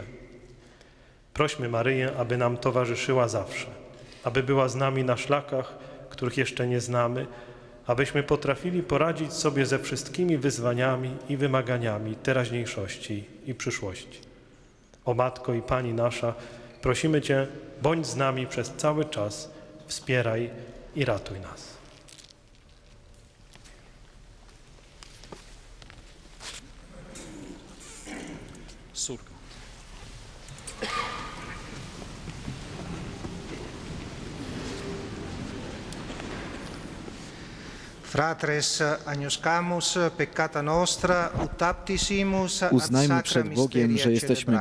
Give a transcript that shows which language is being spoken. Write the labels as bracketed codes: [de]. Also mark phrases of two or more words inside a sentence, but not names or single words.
[pl] Prośmy Maryję, aby nam towarzyszyła zawsze, aby była z nami na szlakach, których jeszcze nie znamy, abyśmy potrafili poradzić sobie ze wszystkimi wyzwaniami i wymaganiami teraźniejszości i przyszłości. O Matko i Pani nasza, prosimy Cię, bądź z nami przez cały czas, wspieraj i ratuj nas. Surka. [la] Fratres agnoscamus peccata nostra, ut aptissimus ad [pl] Uznajmy [la] sacra [pl] przed Bogiem, [la] mysteria [pl] że jesteśmy [la] celebranda.